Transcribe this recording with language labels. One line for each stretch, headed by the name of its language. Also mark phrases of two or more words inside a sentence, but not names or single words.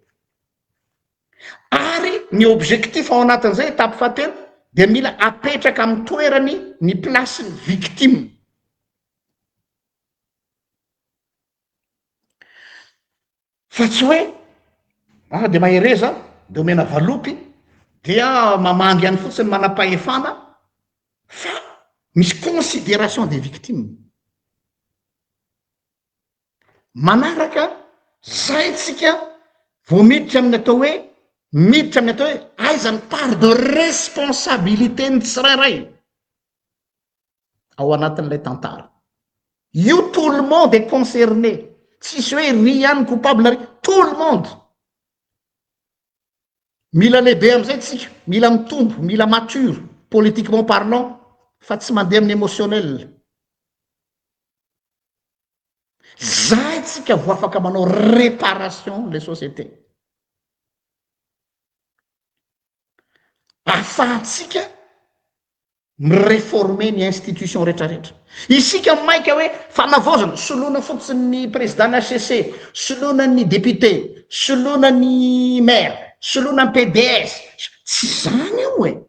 Malagasy: ary ny objectif ao anatin'izay étape fahatelo de mila apetraka amin'ny toerany ny place ny victime fa tsy hoe de mahereza de omena valopy dia mamangy any fotsiny manam-pahefana fa misy
French: considération des victimes
Malagasy: manaraka zay tsika vo miditra amin'ny atao hoe miditra amin'ny atao hoe aiza ny
French: part de responsabilité
Malagasy: ny tsirairay ao anatin'ilay tantara io
French: tout le monde est concerné
Malagasy: tsisy hoe ry ihany coupable ry
French: tout le monde
Malagasy: mila lehibe am'izay tsika mila mitombo mila
French: mature politiquement parlant
Malagasy: fa tsy mandeha amin'ny émotionnel zay tsika vo afaka manao
French: réparation les sociétés
Malagasy: afahatsika mireformer ny institution rehetrarehetra isika maika hoe fanavozana soloana fotsiny ny président HCC soloana ny député soloana ny maire soloana ny PDS tsy zany io